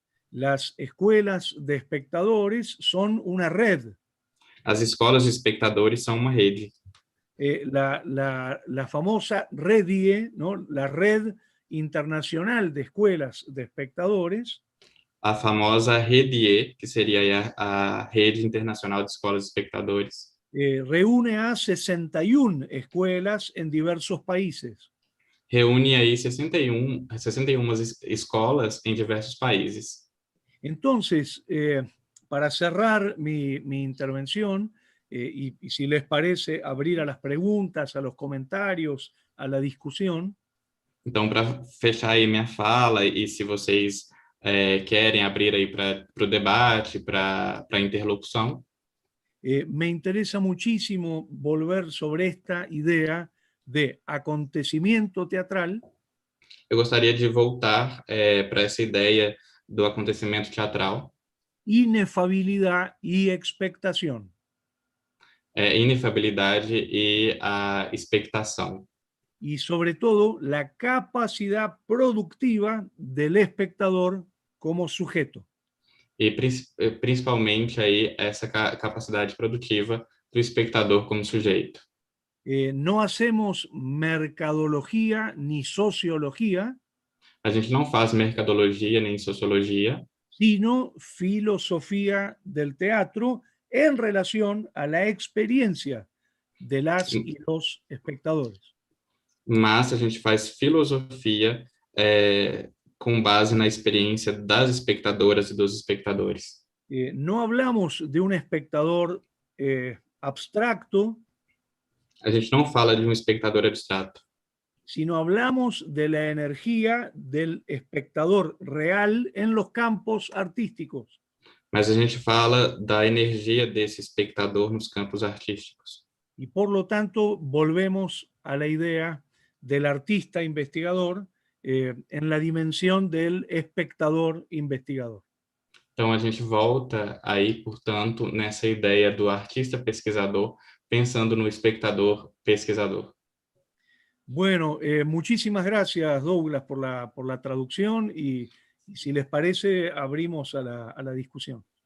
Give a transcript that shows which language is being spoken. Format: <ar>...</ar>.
<es>Las escuelas de espectadores son una red.</es> <pt>As escolas de espectadores são uma rede.</pt> <es>La famosa REDIE, ¿no? La Red Internacional de Escuelas de Espectadores,</es> <pt>A famosa REDIE, que seria a Rede Internacional de Escolas de Espectadores,</pt> <es>reúne a 61 escuelas en diversos países.</es> <pt>reúne aí 61 escolas em diversos países.</pt> <es>Entonces, para cerrar mi intervención, y si les parece abrir a las preguntas, a los comentarios, a la discusión.</es> <pt>Então, para fechar aí minha fala, e se vocês querem abrir aí para o debate, para a interlocução.</pt> <es>Me interesa muchísimo volver sobre esta idea de acontecimiento teatral</es> <pt>Eu gostaria de voltar para essa ideia do acontecimento teatral,</pt> <es>inefabilidad y expectación.</es> <pt>inefabilidade e a expectação.</pt> <es>Y sobre todo la capacidad productiva del espectador como sujeto.</es> <pt>E principalmente aí essa capacidade produtiva do espectador como sujeito.</pt> <es>No hacemos mercadología ni sociología,</es> <pt>A gente não faz mercadologia nem sociologia,</pt> <es>sino filosofía del teatro en relación a la experiencia de las y los espectadores.</es> <pt>mas a gente faz filosofia com base na experiência das espectadoras e dos espectadores.</pt> <es>No hablamos de un espectador abstracto,</es> <pt>A gente não fala de um espectador abstrato,</pt> <es>sino hablamos de la energía del espectador real en los campos artísticos.</es> <pt>mas a gente fala da energia desse espectador nos campos artísticos.</pt> <es>Y por lo tanto volvemos a la idea del artista investigador en la dimensión del espectador investigador.</es> <pt>Então a gente volta aí, portanto, nessa ideia do artista pesquisador, pensando no espectador pesquisador.</pt> <es>Bueno, muchísimas gracias, Douglas, por la traducción y si les parece, abrimos a la discusión.</es>